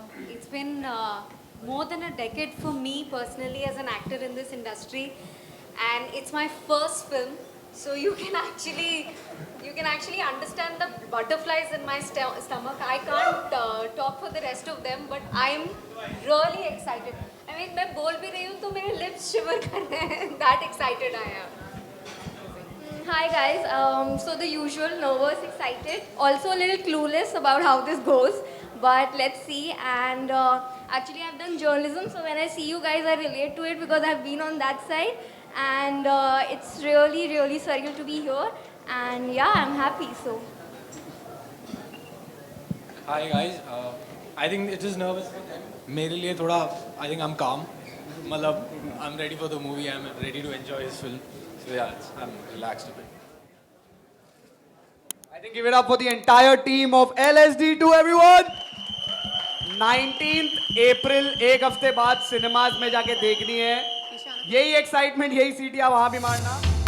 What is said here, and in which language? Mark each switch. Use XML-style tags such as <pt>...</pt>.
<en>It's been more than a decade for me personally as an actor in this industry, and it's my first film. So you can actually understand the butterflies in my stomach. I can't talk for the rest of them, but I'm really excited. I mean,</en> <hi>मैं बोल भी रही हूँ तो मेरे lips shiver कर रहे हैं.</hi> <en>That excited I am. Hi guys, so the usual, nervous, excited, also a little clueless about how this goes, but let's see. And actually I've done journalism, so when I see you guys I relate to it because I've been on that side, and it's really, really surreal to be here, and yeah, I'm happy. So Hi guys, I think it is nervous for them.</en> <hi>मेरे लिए थोड़ा,</hi> <en>I think I'm calm. मतलब I'm ready for the movie. I'm ready to enjoy this film. So yeah, I'm relaxed a bit. I think give it up for the entire team of LSD2, everyone.</en> <hi>19th April, एक हफ्ते बाद cinemas में जाके देखनी है। यही excitement, यही सीटियां वहां भी मारना।</hi>